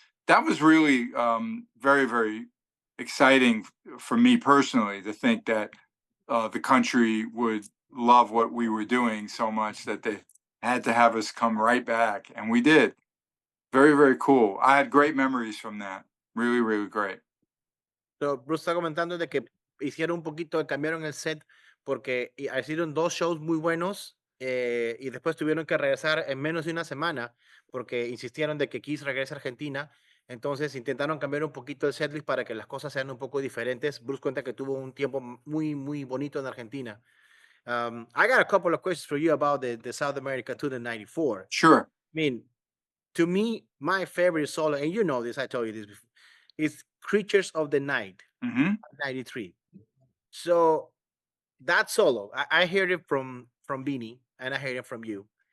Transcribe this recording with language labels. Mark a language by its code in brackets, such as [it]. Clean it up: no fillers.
[en] That was really very, very exciting for me personally, to think that the country would love what we were doing so much that they had to have us come right back, and we did. Very, very cool. I had great memories from that. Really, really great. [es] So, Bruce está comentando de que hicieron un poquito, cambiaron el set porque hicieron 2 shows muy buenos y después tuvieron que regresar en menos de una semana porque insistieron de que Kiss regrese a Argentina. Entonces intentaron cambiar un poquito el setlist para que las cosas sean un poco diferentes. Bruce cuenta que tuvo un tiempo muy, muy bonito en Argentina. [en] I got a couple of questions for you about the South America tour in '94. Sure. I mean, to me, my favorite solo, and you know this, I told you this before, is Creatures of the Night, 93. So that solo, I heard it from Beanie, and I heard it from you.